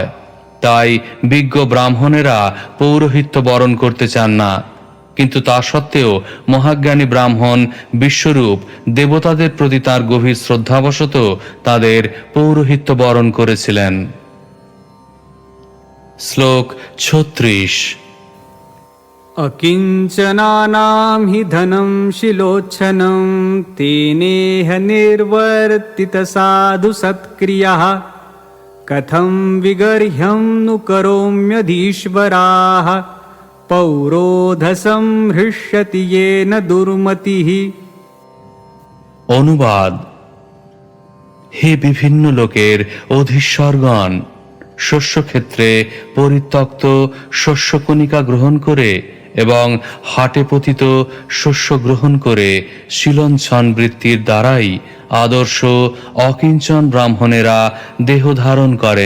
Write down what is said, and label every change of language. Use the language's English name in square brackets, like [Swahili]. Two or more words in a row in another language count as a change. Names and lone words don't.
[Bangla] তাই বিজ্ঞ ব্রাহ্মণেরা পৌরোহিত্য বরণ করতে চান না। কিন্তু তা সত্ত্বেও মহাজ্ঞানী ব্রাহ্মণ বিশ্বরূপ দেবতাদের প্রতি তাঁর গভীর শ্রদ্ধাবশত তাদের পৌরোহিত্য বরণ করেছিলেন। শ্লোক 36। [Sanskrit] अकिञ्चनानां हि धनं शिलोच्छनं तेनेह निर्वर्तितसाधु सत्क्रियः कथं विगर्ह्यं नु करोम्यधीश्वराः पौरोधसं हृष्यति येन दुर्मतिः। [Bangla] অনুবাদ। হে বিভিন্ন লোকের অধীশ্বরগণ, শস্যক্ষেত্রে পরিত্যক্ত শস্যকণিকা গ্রহণ করে এবং হাটে পতিত শস্য গ্রহণ করে শিলঞ্ছন বৃত্তির দ্বারাই আদর্শ অকিঞ্চন ব্রাহ্মণেরা দেহ ধারণ করেন।